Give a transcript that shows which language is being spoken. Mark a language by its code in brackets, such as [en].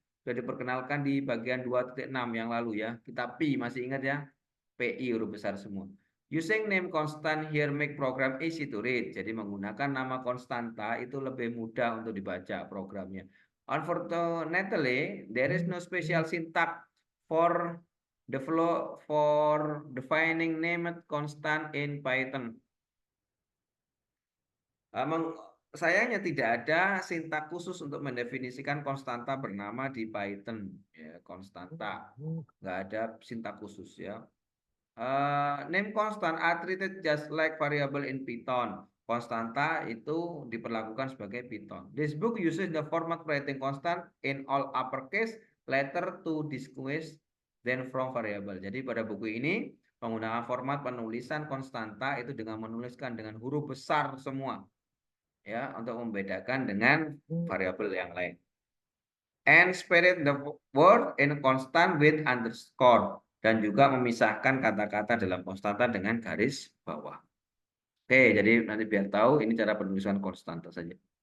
[id] Sudah diperkenalkan di bagian 2.6 yang lalu ya. Kita pi masih ingat ya? PI huruf besar semua. [en] Using name constant here make program easy to read. [id] Jadi menggunakan nama konstanta itu lebih mudah untuk dibaca programnya. [en] Unfortunately, there is no special syntax for defining named constant in Python. [id] Sayangnya tidak ada sintak khusus untuk mendefinisikan konstanta bernama di Python. Ya, konstanta nggak ada sintak khusus ya. [en] Name constant are treated just like variable in Python. [id] Konstanta itu diperlakukan sebagai Python. [en] This book uses the format writing constant in all uppercase letter to distinguish them from variable. [id] Jadi pada buku ini menggunakan format penulisan konstanta itu dengan menuliskan dengan huruf besar semua ya untuk membedakan dengan variabel yang lain. [en] And separate the word in constant with underscore. [id] Dan juga memisahkan kata-kata dalam konstanta dengan garis bawah. Oke, jadi nanti biar tahu ini cara penulisan konstanta saja.